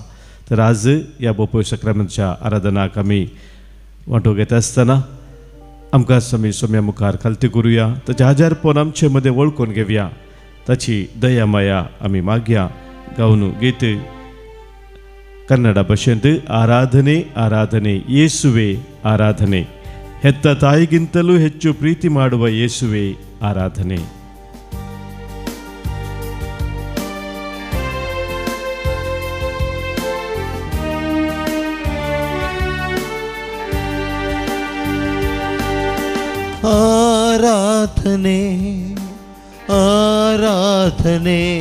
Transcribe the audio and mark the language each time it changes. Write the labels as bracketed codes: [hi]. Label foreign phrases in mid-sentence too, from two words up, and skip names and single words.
[kok] तर आज ह्या बोपय सक्रामेंतच्या आराधनाक आमी वांटो घेता आसतना आमकां आमी सोम्या मुखार खालती करुया, ताचें आजारपण आमचे मदें वळखून घेवया, ताची दयामया आमी मागया. गावन गीत कन्नड भाशेंत [kn] ಆರಾಧನೆ ಆರಾಧನೆ ಯೇಸುವೆ ಆರಾಧನೆ, ಹೆತ್ತ ತಾಯಿಗಿಂತಲೂ ಹೆಚ್ಚು ಪ್ರೀತಿ ಮಾಡುವ ಯೇಸುವೆ ಆರಾಧನೆ. ಆರಾಧನೆ ಆರಾಧನೆ